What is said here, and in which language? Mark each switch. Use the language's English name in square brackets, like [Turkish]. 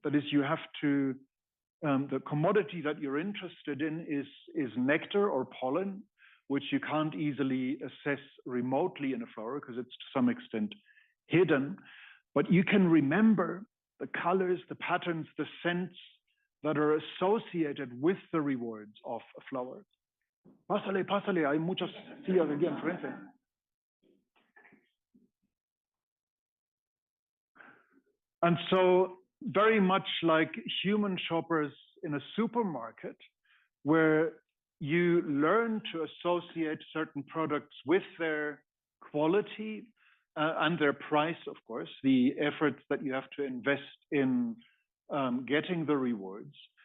[English] That is, you have to, the commodity that you're interested in is nectar or pollen, which you can't easily assess remotely in a flower because it's to some extent hidden. But you can remember the colors, the patterns, the scents that are associated with the rewards of a flower. [Spanish] Pásale, pásale, hay muchas sillas aquí enfrente. [English] And so very much like human shoppers in a supermarket, where you learn to associate certain products with their quality and their price, of course, the efforts that you have to invest in getting the rewards.